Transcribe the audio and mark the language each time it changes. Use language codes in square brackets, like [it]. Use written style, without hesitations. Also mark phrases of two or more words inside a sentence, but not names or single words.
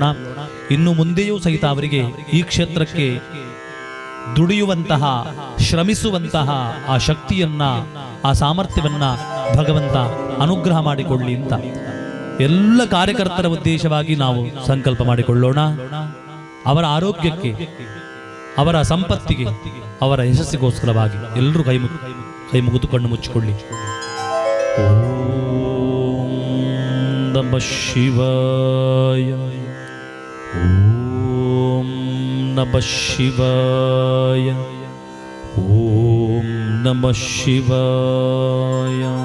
[kn] ಇನ್ನು ಮುಂದೆಯೂ ಸಹಿತ ಅವರಿಗೆ ಈ ಕ್ಷೇತ್ರಕ್ಕೆ ದುಡಿಯುವಂತಹ ಶ್ರಮಿಸುವಂತಹ ಆ ಶಕ್ತಿಯನ್ನ ಆ ಸಾಮರ್ಥ್ಯವನ್ನ ಭಗವಂತ ಅನುಗ್ರಹ ಮಾಡಿಕೊಳ್ಳಿ ಅಂತ ಎಲ್ಲ ಕಾರ್ಯಕರ್ತರ ಉದ್ದೇಶವಾಗಿ ನಾವು ಸಂಕಲ್ಪ ಮಾಡಿಕೊಳ್ಳೋಣ. ಅವರ ಆರೋಗ್ಯಕ್ಕೆ, ಅವರ ಸಂಪತ್ತಿಗೆ, ಅವರ ಯಶಸ್ಸಿಗೋಸ್ಕರವಾಗಿ ಎಲ್ಲರೂ ಕೈ ಮುಗಿದು ಕಣ್ಣು ಮುಚ್ಚಿಕೊಳ್ಳಿ. [sa] ಓಂ ನಮಃ ಶಿವಾಯ, ಓಂ ನಮಃ ಶಿವಾಯ, ಓಂ ನಮಃ ಶಿವಾಯ.